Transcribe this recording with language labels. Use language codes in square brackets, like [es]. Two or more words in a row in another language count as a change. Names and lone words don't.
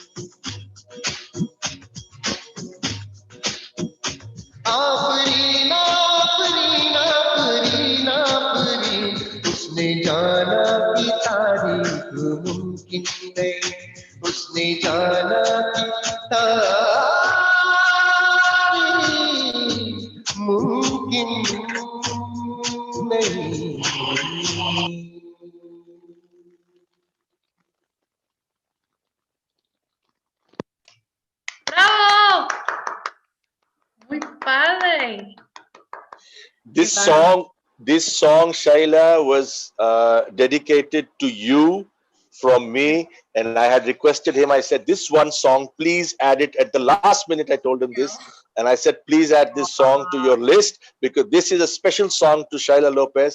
[hi] आफरी आफरी आफरी आफरी, उसने जाना कि तारीफ मुमकिन नहीं, उसने जाना कि तारीफ मुमकिन नहीं। [es] ¡Bravo! Muy padre. [en] This song, Shaila, was dedicated to you from me, and I had requested him. I said, "This one song, please add it." At the last minute, I told him this, and I said, "Please add this song to your list because this is a special song to Shaila Lopez."